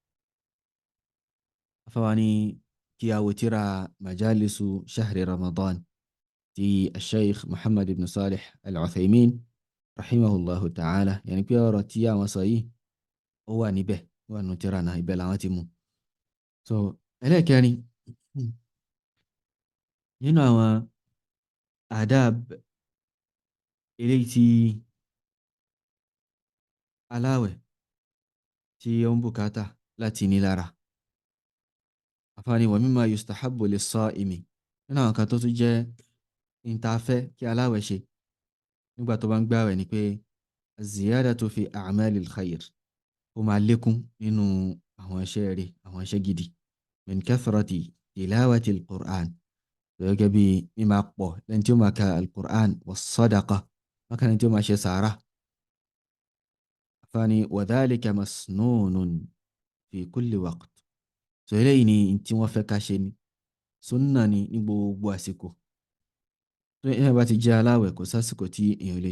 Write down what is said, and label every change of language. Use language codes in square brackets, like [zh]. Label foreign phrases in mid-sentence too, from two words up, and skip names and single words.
[yo] afáwa ní kí a wò tírà majalisu shahri Ramadan ti Sheikh Muhammad ibn Salih al-Uthaymin [ar] رحمه الله تعالى [yo] yẹni pé ọ̀rọ̀ tí àwọn sọ yìí ó wà níbẹ̀ wà nù tírà náà ibẹ̀ làwọn ti mú so ẹlẹ́kẹrin nínú àwọn adab eléyìí tí aláwẹ̀ tí ó ń bùkátà láti ní lára àfààní wa [ar] مما يستحب [yo] lis-sa'imi nínú àwọn kan tó tún jẹ́ ìntafẹ́ kí aláwẹ̀ ṣe nígbà tó bá ń gbààwẹ̀ ni pé [ar] الزيادة في أعمال الخير [yo] ó máa lékún nínú àwọn iṣẹ́ rere àwọn iṣẹ́ gidi [ar] من كثرة تلاوة القرآن [yo] gẹ́gẹ́ bí mímá pọ̀ lẹ́ni tí ó máa ka al-Qur'an was-sadaqa bákan náà tí ó máa ṣe sàárà àfààní wa [ar] ذلك مسنون في كل وقت [yo] so eléyìí ni tí wọ́n fẹ́ ká ṣe ni sunna ni ní gbogbo àsìkò tó yẹn bá ti jẹ́ aláwẹ̀ kò sásìkò tí èèyàn lè